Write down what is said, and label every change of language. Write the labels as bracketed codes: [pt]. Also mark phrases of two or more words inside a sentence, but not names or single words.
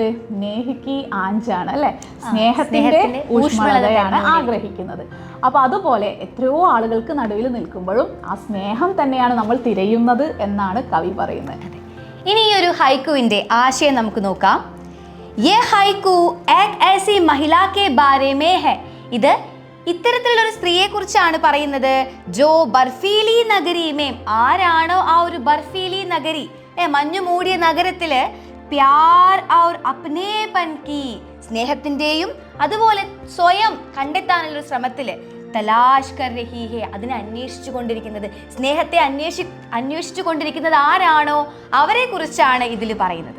[ml] നേഹിക്ക് ആഞ്ചാണ് അല്ലെ, സ്നേഹത്തിന്റെ ഊഷ്മളതയാണ് ആഗ്രഹിക്കുന്നത്. അപ്പൊ അതുപോലെ എത്രയോ ആളുകൾക്ക് നടുവിൽ നിൽക്കുമ്പോഴും ആ സ്നേഹം തന്നെയാണ് നമ്മൾ തിരയുന്നത് എന്നാണ് കവി പറയുന്നത്. ഇനി ഈ ഒരു ഹൈക്കുവിന്റെ ആശയം നമുക്ക് നോക്കാം. [hi] ये हाइकु एक ऐसी महिला के बारे में है. [ml] ഇത് ഇത്തരത്തിലുള്ള ഒരു സ്ത്രീയെ കുറിച്ചാണ് പറയുന്നത്. [hi] जो बर्फ़ीली नगरी में, [ml] ആരാണോ ആ ഒരു ബർഫീലി നഗരി, മഞ്ഞു മൂടിയ നഗരത്തില് [hi] प्यार और अपनेपन की, [ml] സ്നേഹത്തിന്റെയും അതുപോലെ സ്വയം കണ്ടെത്താനുള്ള ഒരു ശ്രമത്തില് [hi] तलाश कर रही है, [ml] അതിനെ അന്വേഷിച്ചു കൊണ്ടിരിക്കുന്നത്, സ്നേഹത്തെ അന്വേഷിച്ചു കൊണ്ടിരിക്കുന്നത് ആരാണോ അവരെ കുറിച്ചാണ് ഇതിൽ പറയുന്നത്.